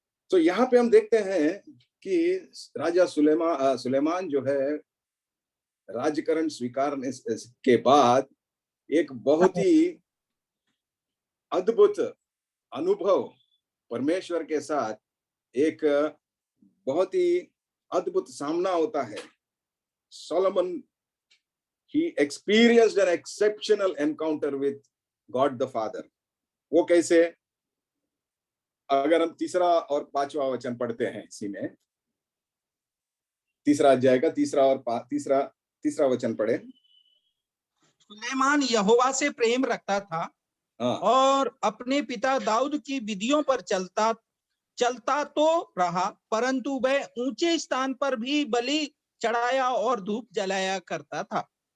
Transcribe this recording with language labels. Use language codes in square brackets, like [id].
[hi] तो यहाँ पे हम देखते हैं कि राजा सुलेमान जो है राज्यकरण स्वीकारने के बाद एक बहुत ही अद्भुत अनुभव परमेश्वर के साथ, एक बहुत ही अद्भुत सामना होता है। [en] Solomon he experienced an exceptional encounter with God the Father। [hi] वो कैसे? अगर हम तीसरा और पांचवा वचन पढ़ते हैं, इसी में तीसरा अध्याय का तीसरा वचन पढ़े। सुलेमान यहोवा से प्रेम रखता था हाँ, और अपने पिता दाऊद की विधियों पर चलता तो रहा, परंतु वह ऊंचे स्थान पर भी बलि चढ़ाया और धूप जलाया करता था।